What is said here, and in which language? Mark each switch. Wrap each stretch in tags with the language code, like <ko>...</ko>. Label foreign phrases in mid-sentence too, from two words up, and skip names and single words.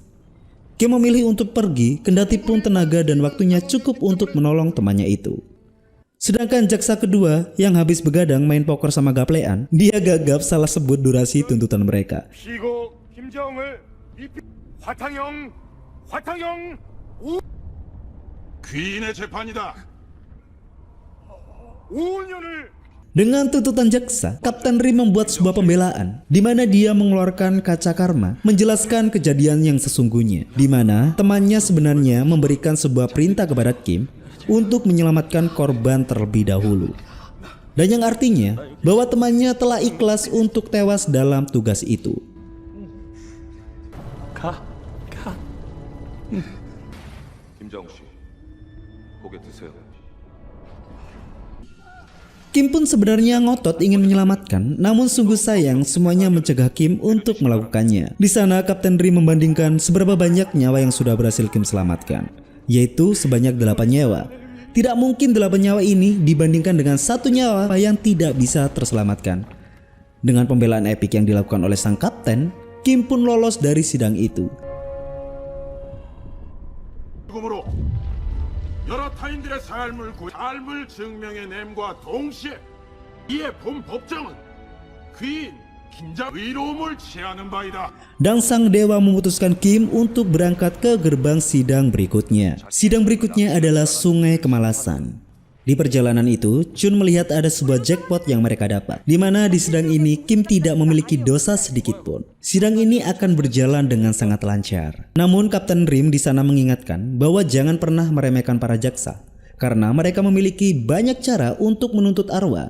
<id>Kim memilih untuk pergi, kendati pun tenaga dan waktunya cukup untuk menolong temannya itu. Sedangkan jaksa kedua yang habis begadang main poker sama gaplean, dia gagap salah sebut durasi tuntutan mereka.</id> <ko>귀인의 재판이다. 5년을</ko> <id>Dengan tuntutan jaksa, Kapten Rim membuat sebuah pembelaan di mana dia mengeluarkan kaca karma, menjelaskan kejadian yang sesungguhnya, di mana temannya sebenarnya memberikan sebuah perintah kepada Kim untuk menyelamatkan korban terlebih dahulu. Dan yang artinya bahwa temannya telah ikhlas untuk tewas dalam tugas itu.</id> <ko>김정우 씨, 고개 드세요.</ko> <id>Kim pun sebenarnya ngotot ingin menyelamatkan, namun sungguh sayang semuanya mencegah Kim untuk melakukannya. Di sana Kapten Rim membandingkan seberapa banyak nyawa yang sudah berhasil Kim selamatkan, yaitu sebanyak 8 nyawa. Tidak mungkin 8 nyawa ini dibandingkan dengan 1 nyawa yang tidak bisa terselamatkan. Dengan pembelaan epik yang dilakukan oleh sang kapten, Kim pun lolos dari sidang itu.</id> <ko>죽음으로 여러 타인들의 삶을 증명해냄과 동시에 이에 본 법정은 귀인 김자 의로움을 취하는 바이다.</ko> <id>Dan sang dewa memutuskan Kim untuk berangkat ke gerbang sidang berikutnya. Sidang berikutnya adalah Sungai Kemalasan. Di perjalanan itu, Chun melihat ada sebuah jackpot yang mereka dapat, di mana di sidang ini Kim tidak memiliki dosa sedikit pun. Sidang ini akan berjalan dengan sangat lancar. Namun Kapten Rim di sana mengingatkan bahwa jangan pernah meremehkan para jaksa, karena mereka memiliki banyak cara untuk menuntut arwah.</id>